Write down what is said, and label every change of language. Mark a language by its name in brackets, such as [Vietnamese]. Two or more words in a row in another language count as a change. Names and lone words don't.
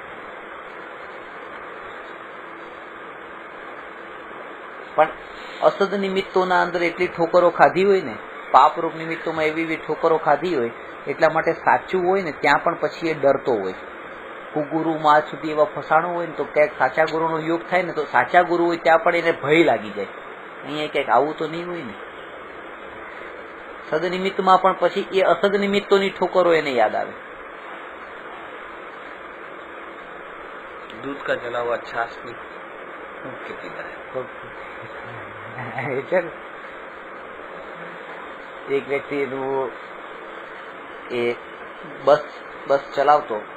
[Gujarati] પણ અસદ નિમિત્તોના અંદર એટલી ઠોકરો ખાધી હોય ને, પાપરૂપ નિમિત્તોમાં એવી ઠોકરો ખાધી હોય, એટલા માટે સાચું હોય ને ત્યાં પણ પછી એ ડરતો હોય. કુગુરુમાં સુધી એવા ફસાણો હોય ને તો ક્યાંક સાચા ગુરુનો યોગ થાય ને તો સાચા ગુરુ હોય ત્યાં પણ એને ભય લાગી જાય. અહીંયા ક્યાંક આવું તો નહીં હોય ને. સદનિમિત્તમાં પણ પછી એ અસદ નિમિત્તોની ઠોકરો એને યાદ આવે. [Hindi] दूध का जला हुआ छाछ में खेती करे. [Gujarati] એક વ્યક્તિ એનું એ બસ ચલાવતો,